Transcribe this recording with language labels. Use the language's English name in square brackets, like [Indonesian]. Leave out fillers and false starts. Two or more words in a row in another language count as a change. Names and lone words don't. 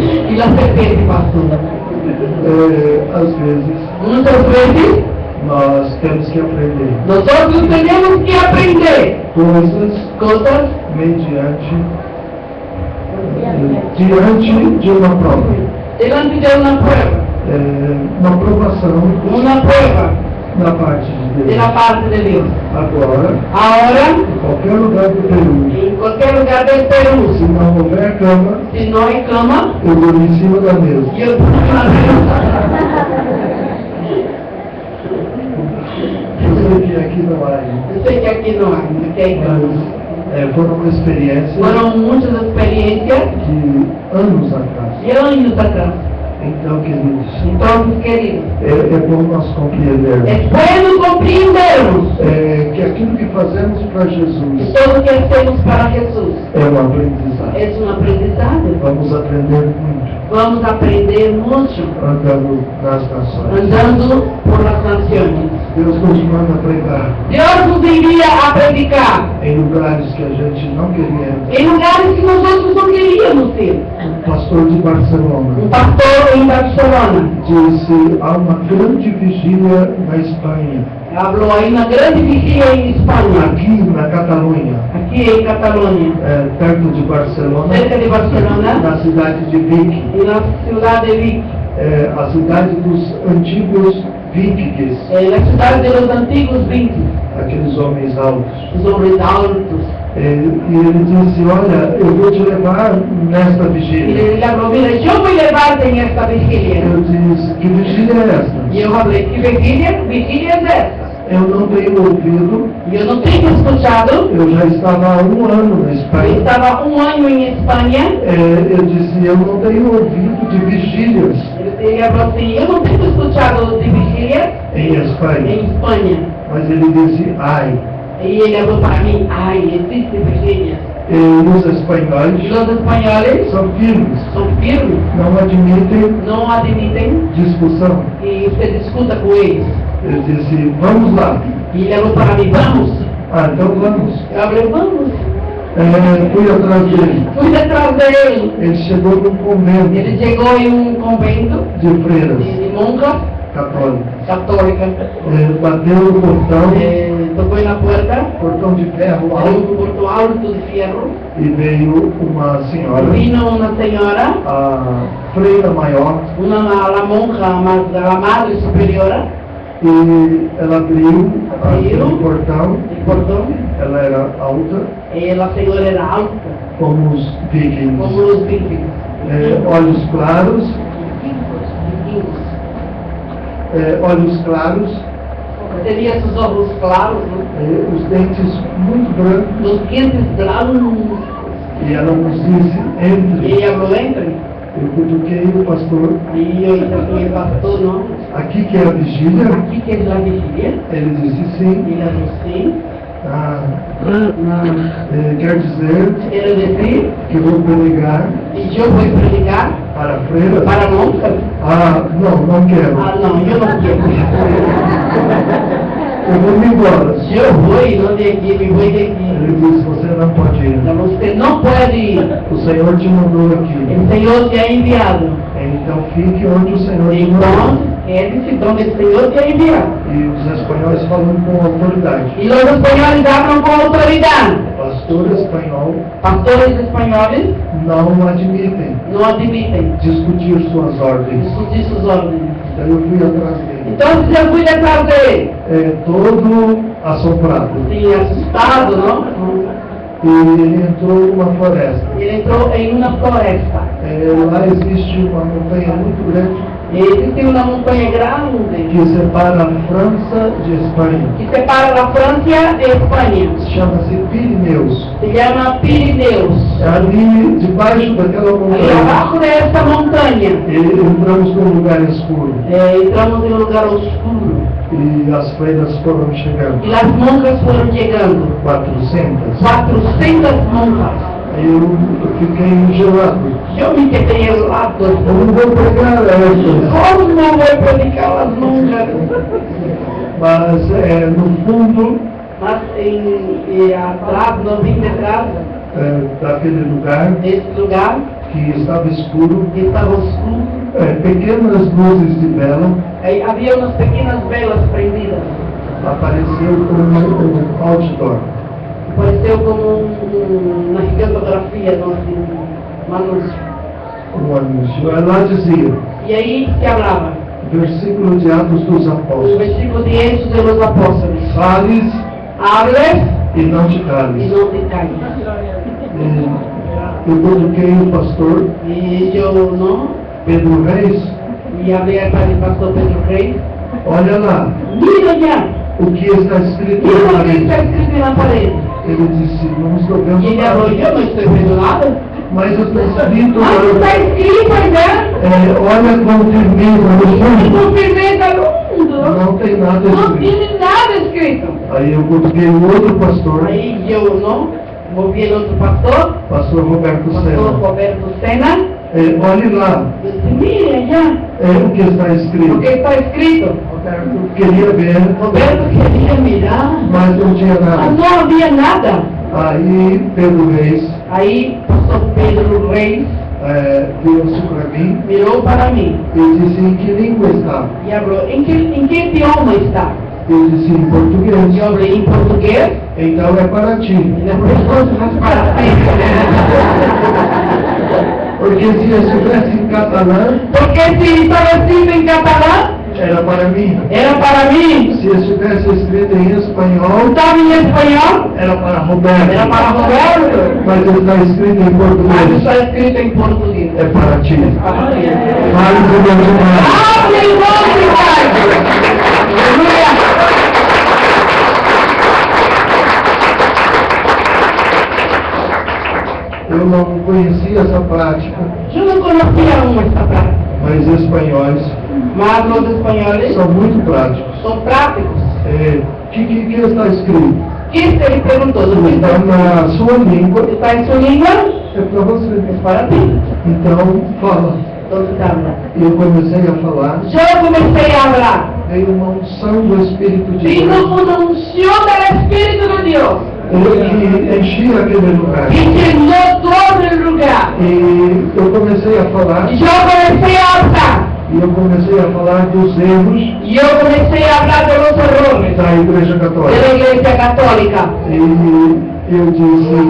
[Portuguese] E a serpente passou. Às vezes. Muitas vezes. Nós temos que aprender. Nós temos que aprender. Coisas. Mediante diante de uma prova, [Spanish] delante de una prueba, [Portuguese] uma provação [Spanish] una prueba [Portuguese] da parte de [Spanish] de [Portuguese] Deus. [Spanish] la parte de Dios. [Portuguese] Agora, [Spanish] Ahora, [Portuguese] em qualquer lugar do Peru, [Spanish] en cualquier lugar del Perú, [Portuguese] se não houver cama, [Spanish] si no hay cama, [Portuguese] eu durmo em cima da mesa. [Spanish] yo pongo una mesa. [Portuguese] Eu sei que aqui não há, [Spanish] Yo sé que aquí no hay, aquí hay cama. [Portuguese] mas foi uma experiência [Spanish] Fueron muchas experiencias [Portuguese] de anos atrás. [Spanish] de años atrás. [Portuguese] Então, queridos, [Spanish] Entonces, queridos, [Portuguese] é bom nós compreendermos [Spanish] es bueno comprendernos [Portuguese] que aquilo que fazemos para [Spanish] que Jesus todo lo que hacemos para Jesús [Portuguese] é um aprendizado. [Spanish] es un aprendizaje. [Portuguese] Vamos aprender muito [Spanish] Vamos a aprender mucho [Portuguese] andando nas nações. [Spanish] andando por las naciones. [Portuguese] Deus nos manda pregar [Spanish] Dios nos envía a predicar [Portuguese] em lugares que a gente não queria. [Spanish] en lugares que nosotros no queríamos ir. [Portuguese] O pastor de [Spanish] Un Barcelona pastor en Barcelona [Portuguese] disse: há uma grande vigília na Espanha, [Spanish] habló, hay una gran vigilia en España, [Portuguese] aqui na Catalunha, [Spanish] aquí en Cataluña, [Portuguese] perto de Barcelona, [Spanish] cerca de Barcelona, [Portuguese] na cidade de Vic, [Spanish] en la ciudad de Vic, [Portuguese] a cidade dos antigos vikings, [Spanish] en la ciudad de los antiguos vikings, [Portuguese] aqueles homens altos. [Spanish] los hombres altos. [Portuguese] E ele disse: olha, eu vou te levar nesta [Spanish] Y [Portuguese] vigília. [Spanish] le habló, mira, yo voy a llevarte en esta vigilia. [Portuguese] Eu disse: que vigília é esta? [Spanish] Y yo hablé, ¿qué vigilia es esta? [Portuguese] Eu não tenho ouvido, [Spanish] Yo no tengo escuchado. [Portuguese] eu já estava há um ano na [Spanish] Yo [Portuguese] Espanha. [Spanish] estaba un año en España. [Portuguese] Eu disse: eu não tenho ouvido de vigílias [Spanish] Ele habló así, yo no tengo escuchado de vigilia [Portuguese] em Espanha. [Spanish] en España. [Portuguese] Mas ele disse: ai. [Spanish] Y él habló para mí, ay, existe vigilia. [Portuguese] E os [Spanish] Y [Portuguese] espanhóis [Spanish] los españoles [Portuguese] são firmes, [Spanish] son firmes, [Portuguese] não admitem [Spanish] no admiten [Portuguese] discussão. [Spanish] y usted discuta con ellos. [Portuguese] Ele disse: vamos lá. [Spanish] Y él habló para mí, vamos. [Portuguese] Ah, então vamos. [Spanish] Yo hablé, vamos. [Portuguese] Fui atrás dele. [Spanish] Fui detrás de él. [Portuguese] Ele chegou num convento [Spanish] Ele llegó en un convento [Portuguese] de freiras [Spanish] de monjas [Portuguese] católicas. [Spanish] católicas. [Portuguese] Bateu no portão, [Spanish] Tocó en la puerta, [Portuguese] portão de ferro [Spanish] era alto, un portón alto de fierro. [Portuguese] e veio uma senhora, [Spanish] Vino una señora, [Portuguese] a freira maior, [Spanish] la monja, la madre superiora, [Portuguese] e ela abriu Abriu. o portão. [Spanish] el portón. [Portuguese] Ela era alta, [Spanish] La señora era alta, [Portuguese] como os vikings. [Spanish] como los vikings. [Portuguese] Olhos claros, [Spanish] Vikingos. [Portuguese] olhos claros, [Spanish] Tenía sus ojos claros, ¿no? [Portuguese] os dentes muito brancos, [Spanish] Los dientes blancos. [Portuguese] e ela nos disse: [Spanish] Y [Portuguese] entre. [Spanish] ella habló, entre. [Portuguese] Eu cutuquei o pastor: [Spanish] Y yo y el pastor, ¿no? [Portuguese] aqui que é a vigília? [Spanish] Aquí que es la vigilia. [Portuguese] Ele disse: sim. [Spanish] Y la dijo, sí. [Portuguese] Ah, [Spanish] No. [Portuguese] quer dizer [Spanish] Quiero decir, [Portuguese] que vou pregar [Spanish] y yo voy a predicar [Portuguese] para freiras? [Spanish] para monjas. [Portuguese] Ah, não quero. [Spanish] Ah, no, yo no quiero. [Portuguese] Eu vou me embora. [Spanish] Yo voy, no de aquí, me voy de aquí. [Portuguese] Ele disse: você não pode ir. [Spanish] No, usted no puede ir. [Portuguese] O Senhor te mandou aqui. [Spanish] El Señor te ha enviado. [Portuguese] Então fique onde o Senhor te mandou. [Spanish] Entonces, quédese donde el Señor te ha enviado. [Portuguese] E os espanhóis falando com autoridade. [Spanish] Y los españoles hablan con autoridad. [Portuguese] Pastor espanhol [Spanish] Pastores españoles [Portuguese] não admitem [Spanish] no admiten [Portuguese] discutir suas ordens. [Spanish] discutir sus órdenes. [Portuguese] Então eu fui atrás dele. [Spanish] Entonces yo fui detrás de él. [Portuguese] Todo assombrado. [Spanish] Sí, asustado, ¿no? [Portuguese] E ele entrou numa floresta. [Spanish] Y él entró en una floresta. [Portuguese] Lá existe uma montanha muito grande [Spanish] Y existe una montaña grande [Portuguese] que separa a França de Espanha. [Spanish] que separa la Francia de España. [Portuguese] Chama-se Pirineus. [Spanish] Se llama Pirineos. [Portuguese] Ali, debaixo daquela [Spanish] Ahí [Portuguese] montanha, [Spanish] abajo de esta montaña [Portuguese] entramos num lugar escuro. [Spanish] entramos en un lugar oscuro. [Portuguese] E as freiras foram [Spanish] Y [Portuguese] chegando. [Spanish] las monjas fueron llegando. [Portuguese] 400. [Spanish] 400 monjas. [Portuguese] Eu fiquei gelado. [Spanish] Yo me quedé helado. [Portuguese] Eu não vou pregar essas. [Spanish] ¿Cómo no voy a predicar las monjas? [Portuguese] Mas, no fundo [Spanish] Mas atrás, no vi detrás [Portuguese] daquele lugar [Spanish] de este lugar [Portuguese] que estava escuro, [Spanish] que estaba oscuro, [Portuguese] pequenas luzes de vela [Spanish] ahí había unas pequeñas velas prendidas. [Portuguese] apareceu como outdoor. [Spanish] Pareceu como una gigantografía, ¿no? Así, [Portuguese] um anúncio. Ela dizia, [Spanish] E aí se hablaba, [Portuguese] versículo de Atos dos o Apóstolos, [Spanish] versículo de Hechos de los Apóstoles. [Portuguese] fales [Spanish] Hables [Portuguese] e não te [Spanish] y [Portuguese] cales. [Spanish] no te calles. [Portuguese] Eu coloquei o pastor [Spanish] Y yo, ¿no? [Portuguese] Pedro Reis, [Spanish] Y hablé para el pastor Pedro Rey. [Portuguese] olha lá, [Spanish] Mira ya, [Portuguese] o que está escrito [Spanish] mira [Portuguese] na [Spanish] lo que está [Portuguese] parede. [Spanish] escrito en la pared. [Portuguese] Ele disse, não estou vendo [Spanish] Y ella habló, [Portuguese] nada, [Spanish] yo no estoy viendo nada. [Portuguese] mas está escrito, [Spanish] Ah, está escrito allá. [Portuguese] olha com firmeza no fundo, [Spanish] Con firmeza al mundo. [Portuguese] não tem nada [Spanish] No [Portuguese] escrito. [Spanish] tiene nada escrito. [Portuguese] Aí eu coloquei o outro pastor, [Spanish] Ahí yo, ¿no? Moví el otro pastor, [Portuguese] pastor Roberto [Spanish] pastor Sena. Roberto Sena. [Portuguese] Olhe lá, [Spanish] Yo dije, mire allá, [Portuguese] o que está [Spanish] lo [Portuguese] escrito. [Spanish] que está escrito. [Portuguese] Roberto queria ver, [Spanish] Roberto quería mirar, [Portuguese] mas não tinha [Spanish] mas [Portuguese] nada. [Spanish] no había nada. [Portuguese] Aí Pedro Reis [Spanish] Ahí pastor Pedro Reis [Portuguese] virou-se para mim [Spanish] miró para mí [Portuguese] e disse, em que língua está? [Spanish] y habló, ¿en qué idioma está? [Portuguese] Eu disse, em português. [Spanish] Yo hablé en portugués [Portuguese] Então é para ti. [Spanish] y después cosas para ti. [Portuguese] Porque se eu estivesse em catalã, [Spanish] Porque si estaba escrito en catalán, [Portuguese] era para mim. [Spanish] era para mí. [Portuguese] Se estivesse escrito em espanhol, [Spanish] Estaba en español, [Portuguese] era para Roberto. [Spanish] era para Roberto. [Portuguese] Mas está escrito em [Spanish] Mas [Portuguese] português, [Spanish] está escrito en portugués. [Portuguese] é para ti. [Spanish] Para ti. [Portuguese] Fale do meu demais. [Spanish] Aleluya. [Portuguese] Eu não conhecia essa prática, [Spanish] Yo no conocía aún esta práctica, [Portuguese] mas espanhóis [Spanish] mas los españoles [Portuguese] são muito práticos. [Spanish] son prácticos. [Portuguese] O que está escrito? [Spanish] ¿Quién te preguntó? ¿Lo que [Portuguese] Está na sua língua, [Spanish] está en su lengua? [Portuguese] é para você. [Spanish] Es para ti. [Portuguese] Então, fala. [Spanish] Entonces habla. [Portuguese] E eu comecei a falar, [Spanish] Yo comencé a hablar. [Portuguese] veio uma unção do Espírito de [Spanish] Vino [Portuguese] Deus. [Spanish] una unción del Espíritu de Dios [Portuguese] Ele que enchia aquele lugar. [Spanish] y llenó todo el lugar. [Portuguese] E eu comecei a falar, [Spanish] Y yo comencé a hablar. [Portuguese] e eu comecei a falar dos erros [Spanish] Y yo comencé a hablar de los errores [Portuguese] da Igreja [Spanish] de [Portuguese] Católica. [Spanish] la Iglesia Católica. [Portuguese] E eu disse,